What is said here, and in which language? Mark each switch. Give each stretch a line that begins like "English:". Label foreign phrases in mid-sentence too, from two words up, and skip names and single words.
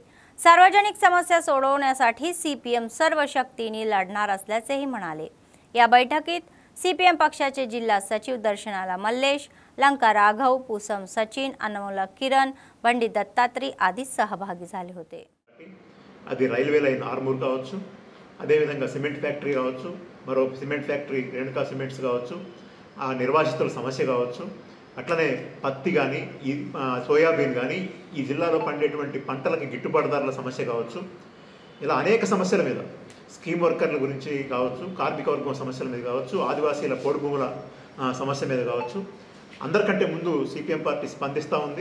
Marathi: सार्वजनिक समस्या सोडवण्यासाठी सीपीएम सर्व शक्तीने लढणार असल्याचेही म्हणाले. या बैठकीत सीपीएम पक्षाचे जिल्हा सचिव दर्शनाला मल्लेश, लंका राघव, पूसम सचिन, अनमोल किरण, बंडी दत्तात्री आदी सहभागी झाले होते.
Telugu: అది
English: railway line
Telugu: ఆర్మూర్ కావచ్చు, అదేవిధంగా
English: cement factory
Telugu: కావచ్చు, మరో
English: cement factory
Telugu: రేణుకా సిమెంట్స్ కావచ్చు, ఆ నిర్వాసితుల సమస్య కావచ్చు, అట్లనే పత్తి కానీ ఈ సోయాబీన్ కానీ ఈ జిల్లాలో పండేటువంటి పంటలకి గిట్టుబాటు ధరల సమస్య కావచ్చు, ఇలా అనేక సమస్యల మీద
English: scheme workers
Telugu: గురించి కావచ్చు, కార్మిక వర్గం సమస్యల మీద కావచ్చు, ఆదివాసీల పోడు భూముల సమస్య మీద కావచ్చు, అందరికంటే ముందు సిపిఎం పార్టీ స్పందిస్తూ ఉంది.